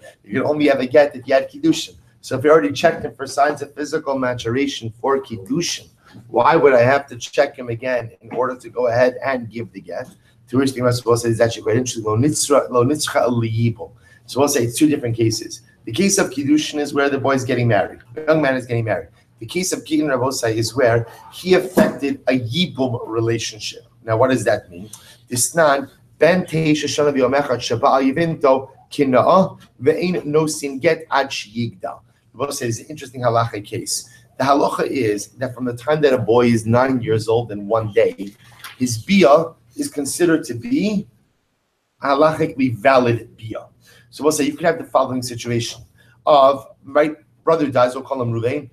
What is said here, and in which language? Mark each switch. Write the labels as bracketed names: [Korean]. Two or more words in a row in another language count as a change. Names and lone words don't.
[English] You can only have a get if you had Kiddushin. So if you already checked him for signs of physical maturation for Kiddushin, why would I have to check him again in order to go ahead and give the get? To which the Gemara says is actually quite interesting. So we'll say it's two different cases. The case of Kiddushin is where the boy is getting married. The young man is getting married. The case of Gittin Rabosai is where he affected a Yibum relationship. Now, what does that mean? [Hebrew] דתנן בן תשע שנה ויום אחד שבא יבמתו קנאה ואין נותנין גט עד שיגדיל. [English] Rabosai is an interesting halacha case. The halacha is that from the time that a boy is 9 years old and 1 day, his bia is considered to be a halachically valid bia. So we'll say you could have the following situation of my brother dies, we'll call him Ruvain.